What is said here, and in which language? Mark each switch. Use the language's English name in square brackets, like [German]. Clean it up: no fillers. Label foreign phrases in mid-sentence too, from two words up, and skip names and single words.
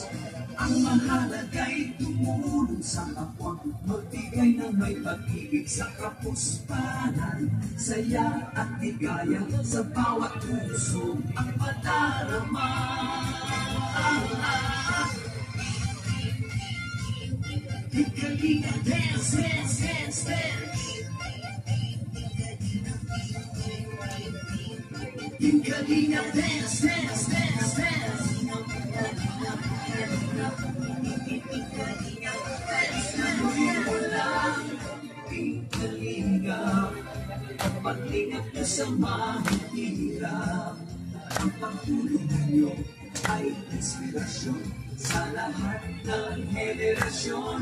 [Filipino] Ang mahalaga'y tumulong sa kapwa, magbigay ng may pag-ibig sa kapuspanan, saya at ligaya sa bawat puso ang madarama. Di Kalinga, [English] dance, dance, dance, dance. [Filipino] Di Kalinga, [English] dance, dance, dance, dance. [Filipino] Pag-ingat ka sa mahihirap, ang pagtulong ninyo ay inspirasyon sa lahat ng henerasyon.